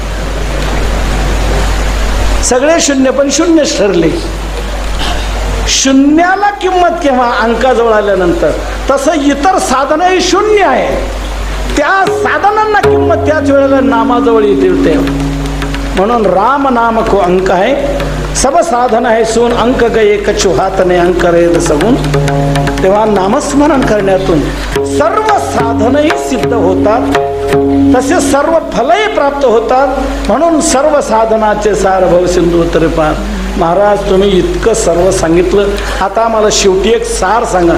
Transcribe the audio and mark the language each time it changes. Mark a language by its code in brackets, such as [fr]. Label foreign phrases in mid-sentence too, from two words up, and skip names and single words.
[mr] सगळे शून्य पण शून्यच ठरले. शून्याला किंमत केव्हा? अंकाजवळ आल्यानंतर. तसं इतर साधनही शून्य आहे, त्या साधनांना किंमत त्याच वेळेला नामाजवळ येते. [hi] म्हणून राम नाम को अंक आहे, सब साधन आहे सून. अंक गए कछु हात ने, अंक रहे सगुण. [mr] तेव्हा नामस्मरण करण्यातून सर्व साधनही सिद्ध होतात, तसे सर्व फलही प्राप्त होतात. म्हणून सर्व साधनाचे सार भवसिंधू तरीपार. महाराज तुम्ही इतकं सर्व सांगितलं, आता आम्हाला शेवटी एक सार सांगा.